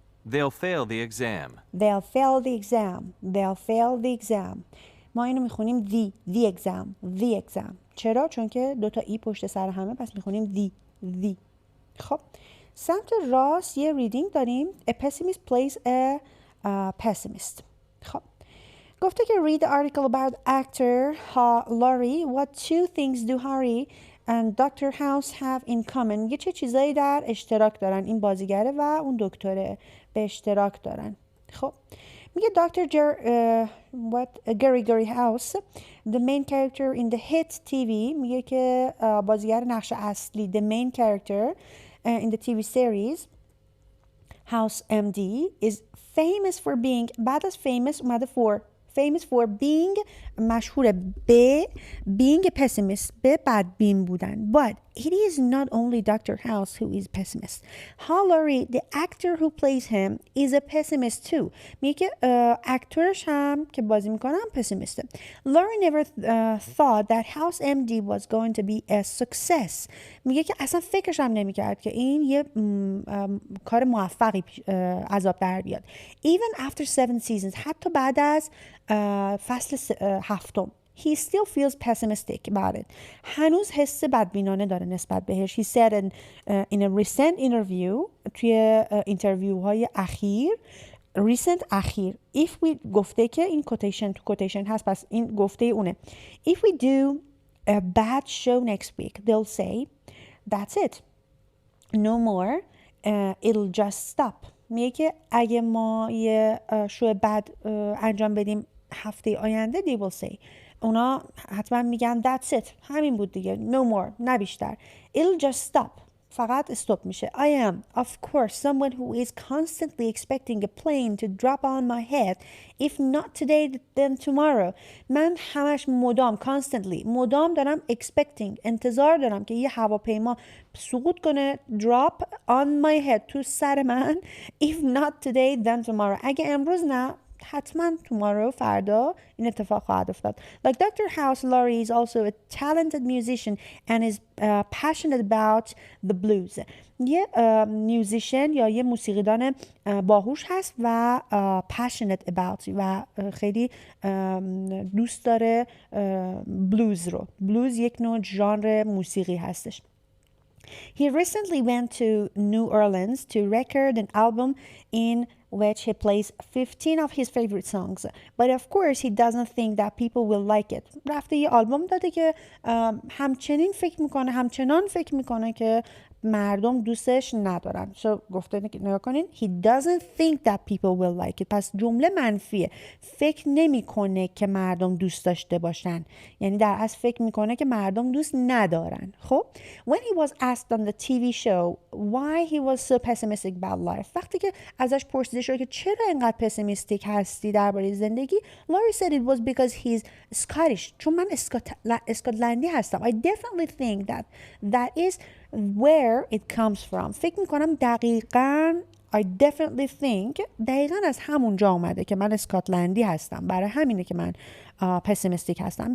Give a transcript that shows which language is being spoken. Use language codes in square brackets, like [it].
[en] They'll fail the exam. They'll fail the exam. [fa] ما اینو میخونیم [en] the exam. [fa] چرا؟ چون که دوتا ای پشت سر همه، پس میخونیم the. خب سمت راست یه ریدینگ داریم. [en] A pessimist plays a pessimist. [fa] خب گفته که [en] read the article about actor Laurie. What two things do Harry and Dr. House have in common. [fa] یه چه چیزایی در اشتراک دارن این بازیگره و اون دکتره به اشتراک دارن. خب میگه Dr. [en] Gary House the main character in the hit TV. [fa] میگه که بازیگر نقش اصلی [en] the main character in the TV series House MD is famous for being [fa] بعد از [en] famous اومده famous for being [fa] مشهور به [en] being a pessimist [fa] به بدبین بودن. [en] But it is not only Dr. House who is pessimist. Laurie, the actor who plays him, is a pessimist too. [fa] میگه که اکتورش هم که بازی میکنه هم پسیمیسته. [en] Laurie never thought that House MD was going to be a success. [fa] میگه که اصلا فکرش هم نمیکرد که این یه کار موفقی عذاب در بیاد. [en] Even after 7 seasons [fa] حتی بعد از فصل 7 [en] he still feels pessimistic about it. [fa] هنوز حس بدبینانه داره نسبت بهش. [en] He said in a recent interview [fa] توی اینترویو های اخیر اخیر [en] if we [fa] گفته که این کوتیشن هست پس این گفته اونه. [en] If we do a bad show next week they'll say that's it no more it'll just stop. [fa] میگه که اگه ما یه شو بد انجام بدیم هفته آینده [en] they will say [fa] اونا حتما میگن [en] that's it [fa] همین بود دیگه [en] no more [fa] نه بیشتر [en] it'll just stop [fa] فقط استوب میشه. [en] I am of course someone who is constantly expecting a plane to drop on my head if not today then tomorrow. [fa] من همش مدام دارم [en] expecting [fa] انتظار دارم که یه هواپیما سقوط کنه [en] drop on my head [fa] تو سر من [en] if not today then tomorrow. [fa] اگه امروز نه حتما tomorrow فردا این اتفاق خواهد افتاد. [en] Like Dr. House, Laurie is also a talented musician and is passionate about the blues. [fa] یه میوزیشن یا یه موسیقیدان باهوش هست و [en] passionate about [fa] و خیلی دوست داره بلوز رو. بلوز یک نوع ژانر موسیقی هستش. [en] He recently went to New Orleans to record an album in which he plays 15 of his favorite songs. But of course he doesn't think that people will like it. [fa] رفته یه آلبوم داده که همچنان فکر میکنه که مردم دوستش ندارن. گفته نگاه کنین [en] he doesn't think that people will like it. [fa] پس جمله منفیه. فکر نمیکنه که مردم دوست داشته باشن. یعنی در اصل فکر میکنه که مردم دوست ندارن. [en] خب when he was asked on the TV show why he was so pessimistic about life [fa] وقتی که ازش پرسیده شد که چرا اینقدر پسیمیستیک هستی درباره زندگی [en] Laurie said it was because he's Scottish. [fa] چون من اسکاتلندی هستم. [en] I definitely think that is where it comes from. [fa] فکر میکنم دقیقاً [en] I definitely think [fa] دقیقاً از همونجا اومده که من اسکاتلندی هستم. برای همینه که من پسیمیستیک هستم.